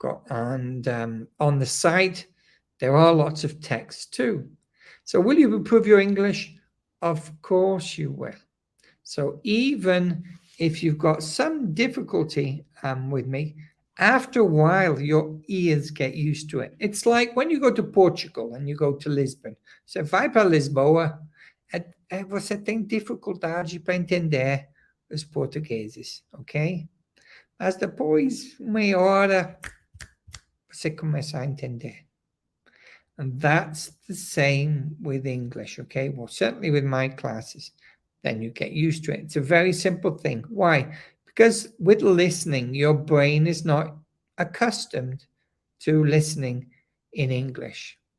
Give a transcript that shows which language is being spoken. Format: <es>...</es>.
<en>And on the site, there are lots of texts too. So will you improve your English? Of course you will. So even if you've got some difficulty with me, after a while, your ears get used to it. It's like when you go to Portugal and you go to Lisbon.</en> <pt>Você vai para Lisboa, você tem dificuldade para entender os portugueses, ok? Mas depois, meia hora, você começa a entender.</pt> <en>And that's the same with English, okay? Well, certainly with my classes, then you get used to it. It's a very simple thing. Why? Because with listening, your brain is not accustomed to listening in English.</en>